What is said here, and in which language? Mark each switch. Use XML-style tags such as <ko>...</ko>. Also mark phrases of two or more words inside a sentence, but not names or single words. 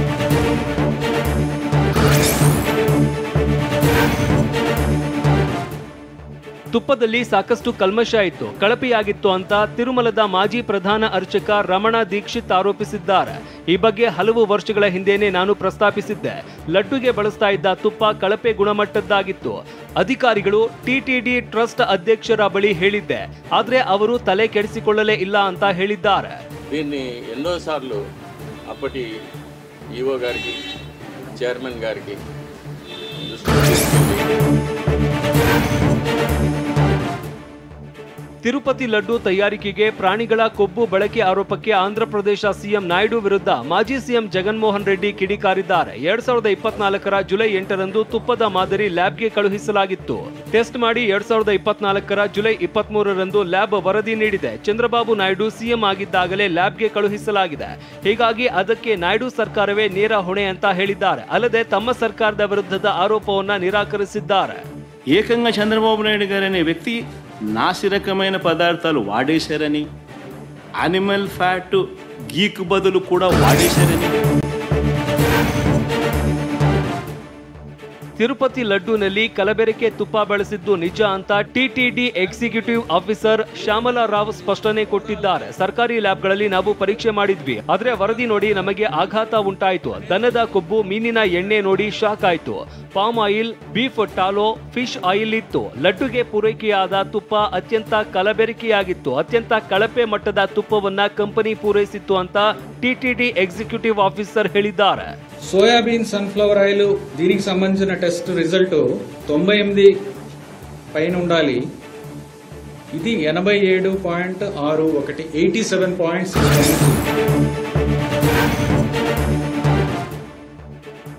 <kn>ತುಪ್ಪದಲ್ಲಿ ಸಾಕಷ್ಟು ಕಲ್ಮಶ ಇತ್ತು, ಕಳಪೆಯಾಗಿತ್ತು ಅಂತ ತಿರುಮಲದ ಮಾಜಿ ಪ್ರಧಾನ ಅರ್ಚಕ ರಮಣ ದೀಕ್ಷಿತ್ ಆರೋಪಿಸಿದ್ದಾರೆ. ಈ ಬಗ್ಗೆ ಹಲವು ವರ್ಷಗಳ ಹಿಂದೆನೇ ನಾನು ಪ್ರಸ್ತಾಪಿಸಿದ್ದೆ. ಲಡ್ಡುಗೆ ಬಳಸ್ತಾ ಇದ್ದ ತುಪ್ಪ ಕಳಪೆ ಗುಣಮಟ್ಟದ್ದಾಗಿತ್ತು. ಅಧಿಕಾರಿಗಳು ಟಿಟಿಡಿ ಟ್ರಸ್ಟ್ ಅಧ್ಯಕ್ಷರ ಬಳಿ ಹೇಳಿದ್ದೆ, ಆದ್ರೆ ಅವರು ತಲೆ ಕೆಡಿಸಿಕೊಳ್ಳಲೇ ಇಲ್ಲ ಅಂತ ಹೇಳಿದ್ದಾರೆ.</kn> <te>దీన్ని ఎన్నోసార్లు అప్పటి ఈవో గారికి చైర్మన్ గారికి</te> <kn>ತಿರುಪತಿ ಲಡ್ಡು ತಯಾರಿಕೆಗೆ ಪ್ರಾಣಿಗಳ ಕೊಬ್ಬು ಬಳಕೆ ಆರೋಪಕ್ಕೆ ಆಂಧ್ರಪ್ರದೇಶ ಸಿಎಂ ನಾಯ್ಡು ವಿರುದ್ಧ ಮಾಜಿ ಸಿಎಂ ಜಗನ್ಮೋಹನ್ ರೆಡ್ಡಿ ಕಿಡಿಕಾರಿದ್ದಾರೆ. 2024ರ ಜುಲೈ 8ರಂದು ತುಪ್ಪದ ಮಾದರಿ ಲ್ಯಾಬ್ಗೆ ಕಳುಹಿಸಲಾಗಿತ್ತು. ಟೆಸ್ಟ್ ಮಾಡಿ 2024ರ ಜುಲೈ 23ರಂದು ಲ್ಯಾಬ್ ವರದಿ ನೀಡಿದೆ. ಚಂದ್ರಬಾಬು ನಾಯ್ಡು ಸಿಎಂ ಆಗಿದ್ದಾಗಲೇ ಲ್ಯಾಬ್ಗೆ ಕಳುಹಿಸಲಾಗಿದೆ. ಹೀಗಾಗಿ ಅದಕ್ಕೆ ನಾಯ್ಡು ಸರ್ಕಾರವೇ ನೇರ ಹೊಣೆ ಅಂತ ಹೇಳಿದ್ದಾರೆ. ಅಲ್ಲದೆ ತಮ್ಮ ಸರ್ಕಾರದ ವಿರುದ್ಧದ ಆರೋಪವನ್ನ ನಿರಾಕರಿಸಿದ್ದಾರೆ.</kn> <te>ఏకంగా చంద్రబాబు నాయుడు గారు అనే వ్యక్తి నాసిరకమైన పదార్థాలు వాడేశారని,</te> <en>animal fat</en> <te>గీకు బదులు కూడా వాడేశారని.</te> <kn>ತಿರುಪತಿ ಲಡ್ಡುನಲ್ಲಿ ಕಲಬೆರಕೆ ತುಪ್ಪ ಬಳಸಿದ್ದು ನಿಜ ಅಂತ ಟಿಟಿಡಿ</kn> <en>executive officer</en> <kn>ಶ್ಯಾಮಲಾ ರಾವ್ ಸ್ಪಷ್ಟನೆ ಕೊಟ್ಟಿದ್ದಾರೆ. ಸರ್ಕಾರಿ ಲ್ಯಾಬ್ಗಳಲ್ಲಿ ನಾವು ಪರೀಕ್ಷೆ ಮಾಡಿದ್ವಿ, ಆದ್ರೆ ವರದಿ ನೋಡಿ ನಮಗೆ ಆಘಾತ ಉಂಟಾಯಿತು. ದನದ ಕೊಬ್ಬು, ಮೀನಿನ ಎಣ್ಣೆ ನೋಡಿ ಶಾಕ್ ಆಯ್ತು.</kn> <en>palm oil, beef tallow, fish oil</en> <kn>ಇತ್ತು. ಲಡ್ಡುಗೆ ಪೂರೈಕೆಯಾದ ತುಪ್ಪ ಅತ್ಯಂತ ಕಲಬೆರಕೆಯಾಗಿತ್ತು. ಅತ್ಯಂತ ಕಳಪೆ ಮಟ್ಟದ ತುಪ್ಪವನ್ನ ಕಂಪನಿ ಪೂರೈಸಿತ್ತು ಅಂತ ಟಿಟಿಡಿ</kn> <en>executive officer</en> <kn>ಹೇಳಿದ್ದಾರೆ.</kn> <en>soybean sunflower oil</en> <te>దీనికి సంబంధించిన</te> <en>test result</en> <te>98 పైన ఉండాలి. ఇది 87.61, 87.6.</te>